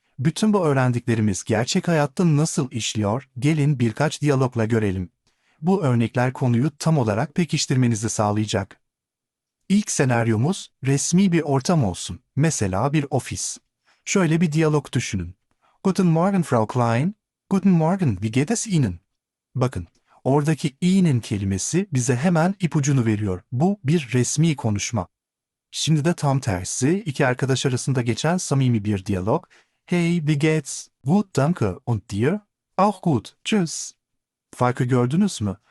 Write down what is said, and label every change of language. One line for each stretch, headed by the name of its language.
Turkish: Bütün bu öğrendiklerimiz gerçek hayatta nasıl işliyor? Gelin birkaç diyalogla görelim. Bu örnekler konuyu tam olarak pekiştirmenizi sağlayacak. İlk senaryomuz resmi bir ortam olsun. Mesela bir ofis. Şöyle bir diyalog düşünün.
German: Guten Morgen Frau Klein. Guten Morgen, wie geht es Ihnen?
Turkish: Bakın, oradaki Ihnen kelimesi bize hemen ipucunu veriyor. Bu bir resmi konuşma. Şimdi de tam tersi, iki arkadaş arasında geçen samimi bir diyalog.
German: Hey, wie geht's? Gut, danke. Und dir? Auch gut. Tschüss.
Turkish: Farkı gördünüz mü?